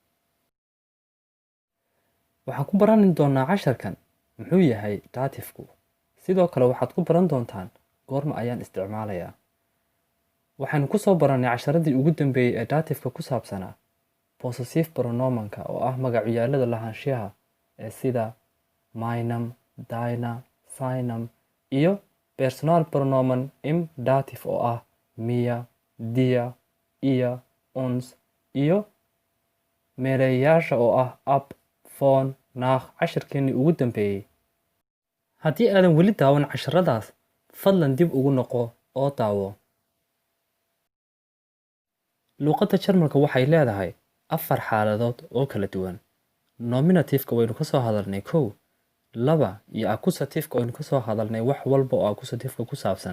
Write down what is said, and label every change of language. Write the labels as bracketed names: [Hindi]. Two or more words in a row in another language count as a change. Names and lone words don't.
[Somali] Waxaan ku baran doonaa casharkan muxuu yahay datifku. Sidoo kale waxaad ku baran doontaan goorma ayaan isticmaalayaa. Waxaanu ku soo baranay casharadii ugu dambeeyay ee datifka ku saabsanaa possessive pronomenka oo ah magacyaalada lahaanshaha ee sida [German] meinem, deiner, seinem [Somali] iyo [German] personal pronomen im dative [Somali] oo ah [German] mir, dir, ihr, uns [Somali] iyo meerayaasha oo ah [German] ab, von, nach [Somali] casharkeennii ugu dambeeyay. Haddii aadan weli daawan casharadaas, fadlan dib ugu noqo oo daawo. Luuqadda Jarmalka waxay leedahay 4 xaaladood oo kala duwan. Nominative-ka waynu ka soo hadalnay 1, 2 iyo accusative-ka waynu ka soo hadalnay wax walba oo accusative-ka ku saabsan.